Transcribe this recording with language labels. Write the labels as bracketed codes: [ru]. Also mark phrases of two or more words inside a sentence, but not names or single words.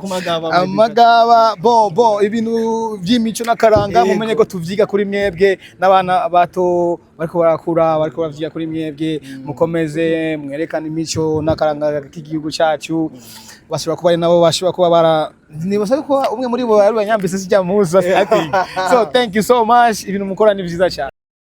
[rn] amagaba bo ibintu by'imico n'akaranga mumenye ko tuvyiga kuri mwebwe n'abana bato bariko barakura bariko bavyiga kuri mwebwe mukomeze mwerekana imico n'akaranga k'igihugu cyacu bashobora kuba ari nabo bashobora kuba bara nibaza ko umwe muri bo ari banyambise sijya muza [en] so thank you so much [rn] ibintu mukora ni byiza cyane.